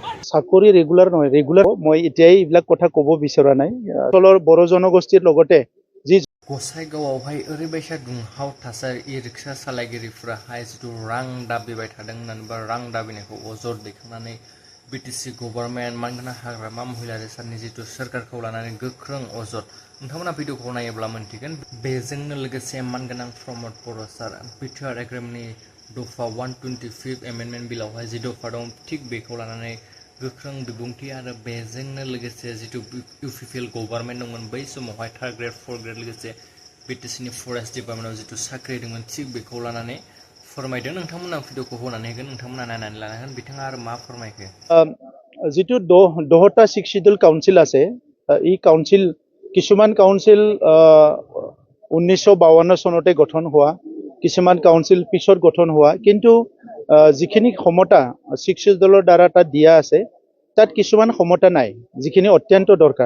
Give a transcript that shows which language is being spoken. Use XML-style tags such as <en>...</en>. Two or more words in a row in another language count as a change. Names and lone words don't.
<as>চাকৰি ৰেগুলাৰ নহয়, ৰেগুলাৰ মই এতিয়াই এইবিলাক কথা ক'ব বিচৰা নাই। অঞ্চলৰ বড়ো জনগোষ্ঠীৰ লগতে যি</as> <brx>गसाइगावआवहाय ओरैबायसा दुंहाव थासारि इ-रिक्सा सालायगिरिफोराहाय जिथु रां दाबिबाय थादों होननानै बा रां दाबिनायखौ अजद दैखांनानै बिटिसि गभर्नमेन्ट मानगोनां हाग्रामा महिला रेसारनि जिथु सोरखारखौ लानानै गोख्रों अजद नोंथांमोना भिडिअखौ नायोब्ला मोनथिगोन। बेजोंनो लोगोसे मानगोनां प्रमद बर' सार बिटिआर एग्रिमेन्टनि दफा 125 एमेन्डमेन्ट बिलावहाय जि दफा दं थिग बेखौ लानानै गोख्रों बिबुंथि आरो बेजोंनो लोगोसे जिथु इउपिपिएल गभर्नमेन्ट दंमोन बै समावहाय</brx> <en>3rd grade 4th grade</en> <brx>लोगोसे बिटिसिनि</brx> <en>forest departmentआव</en> <brx>जिथु साख्रि दंमोन थिग बेखौ लानानै फोरमायदों। नोंथांमोना भिडिअखौ होनानै होगोन, नोंथांमोना नायनानै लानो हागोन। बिथाङा आरो मा फोरमायखो?</brx> <as>जिथु 10টা</as> <en>schedule council</en> <as>আছে, এই কাউন্সিল কিছুমান কাউন্সিল 1952 চনতে গঠন হোৱা, কিছুমান কাউন্সিল পিছত গঠন হোৱা, কিন্তু যিখিনি ক্ষমতা শিডিউলৰ দ্বাৰা তাত দিয়া আছে তাত কিছুমান ক্ষমতা নাই যিখিনি অত্যন্ত দৰকাৰ।</as>